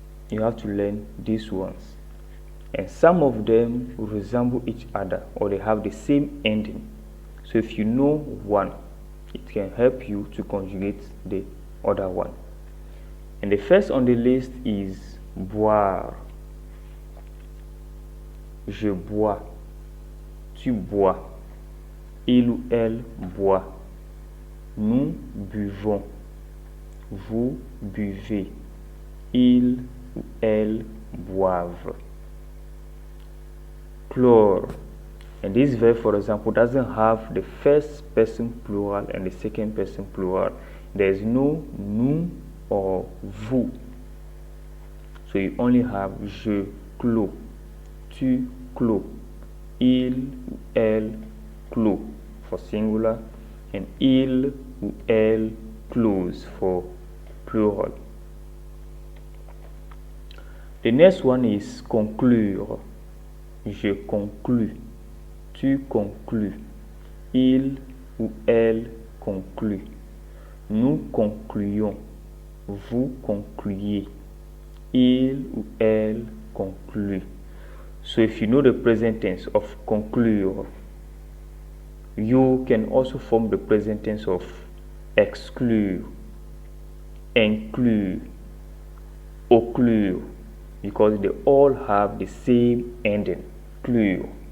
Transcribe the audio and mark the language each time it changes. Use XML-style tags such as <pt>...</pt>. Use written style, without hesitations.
<en>You have to learn these ones, and some of them resemble each other or they have the same ending. So if you know one, it can help you to conjugate the other one. And the first on the list is boire.</en> <fr>Je bois, tu bois, il ou elle boit, nous buvons, vous buvez, il ou elles boivent. Chlore.</fr> <en>And this verb, for example, doesn't have the first person plural and the second person plural. There is no nous or vous. So you only have</en> <fr>je clos, tu clos, il ou elle clos</fr> <en>for singular, and</en> <fr>il ou elle close</fr> <en>for plural. The next one is conclure.</en> <fr>Je conclus, tu conclus, il ou elle conclut, nous concluons, vous concluez, il ou elle conclut.</fr> <en>So if you know the present tense of conclure, you can also form the present tense of exclure, inclure, occlure, because they all have the same ending, clue.</en>